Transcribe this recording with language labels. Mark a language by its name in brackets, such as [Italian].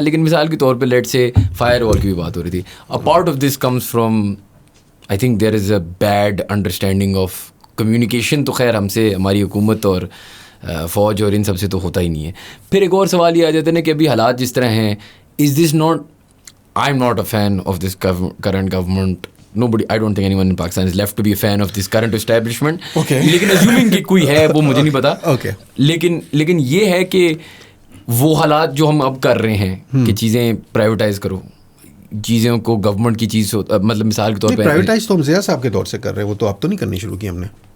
[Urdu] لیکن مثال کے طور پہ لیٹ سے فائر وال کی بھی بات ہو رہی تھی, [English] A part of this comes from, I think there is a bad understanding of communication. [Urdu] تو خیر ہم سے, ہماری حکومت اور فوج اور ان سب سے تو ہوتا ہی نہیں ہے. پھر ایک اور سوال یہ آ جاتا ہے نا کہ ابھی حالات جس طرح ہیں, از this not, [English] I am not a fan of this current government. Nobody, I don't think anyone in Pakistan is left to be a fan of this current establishment. Okay. [Urdu] لیکن assuming کہ کوئی ہے وہ مجھے نہیں پتا. [English] Okay. [Urdu] لیکن یہ ہے کہ وہ حالات جو ہم اب کر رہے ہیں کہ چیزیں پرائیویٹائز کرو, چیزوں کو گورنمنٹ کی چیز, مطلب مثال کے طور پہ پرائیویٹائز تو ہم زیادہ صاحب کے دور سے کر رہے ہیں, وہ تو اب تو نہیں کرنی شروع کی ہم نے.